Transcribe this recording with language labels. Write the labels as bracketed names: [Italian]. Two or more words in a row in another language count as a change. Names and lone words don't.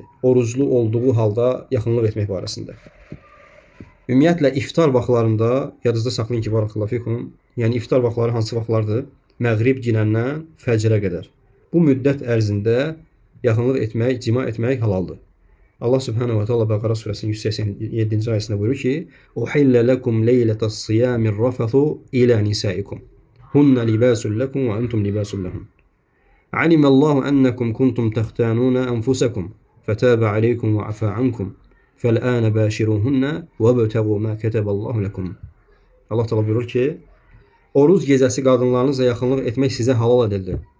[Azerbaijani] Oruclu olduğu halda yaxınlıq etmək barəsində. Ümumiyyətlə, iftar vaxtlarında, yadınızda saxlayın ki, [Arabic] بارك الله فيكم, [Azerbaijani] yəni iftar vaxtları hansı vaxtlardır? Məğrib girəndən fəcrə qədər. Bu müddət ərzində yaxınlıq etmək, cima etmək halaldır. [Arabic] الله سبحانه وتعالى [Azerbaijani] Bəqara surəsinin 187-ci ayəsində buyurur ki: [Arabic] "أحل لكم ليلة الصيام الرفث إلى نسائكم. هن لباس لكم وأنتم لباس لهن. علم الله أنكم كنتم تختانون أنفسكم فتاب عليكم وعفا عنكم. فالآن باشروهن وابتغوا ما كتب الله لكم." الله تعالى [Azerbaijani] buyurur ki, oruc gecəsi qadınlarınızla yaxınlıq etmək sizə halal edildi.